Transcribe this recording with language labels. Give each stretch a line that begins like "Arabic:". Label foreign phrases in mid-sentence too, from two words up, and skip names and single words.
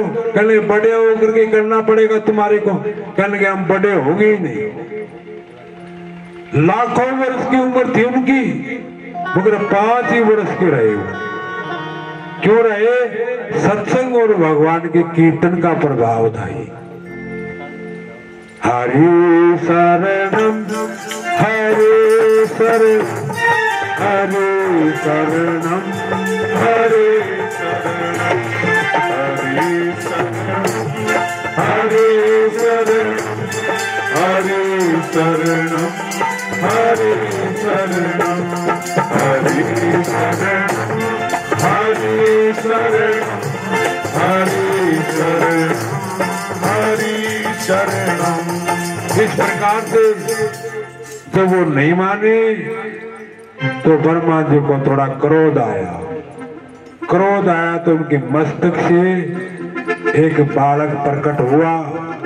Hindi: कहने बड़े होकर के करना पड़ेगा तुम्हारे को। कहने हम बड़े होंगे ही नहीं। लाखों वर्ष की उम्र थी उनकी, मगर 5 ही वर्ष के रहे वो। क्यों रहे? सत्संग और भगवान के कीर्तन का प्रभाव था ही।
Sanskrit: हरि शरणम हरे शरणम हरे शरणम हरे शरणम हरे शरणम हरे शरणम हरे शरणम हरे शरणम हरे शरणम हरे शरणम हरे शरणम हरे शरणम।
Hindi: इस प्रकार से जब वो नहीं माने तो ब्रह्मा जी को थोड़ा क्रोध आया। क्रोध आया तो उनके मस्तक से एक बालक प्रकट हुआ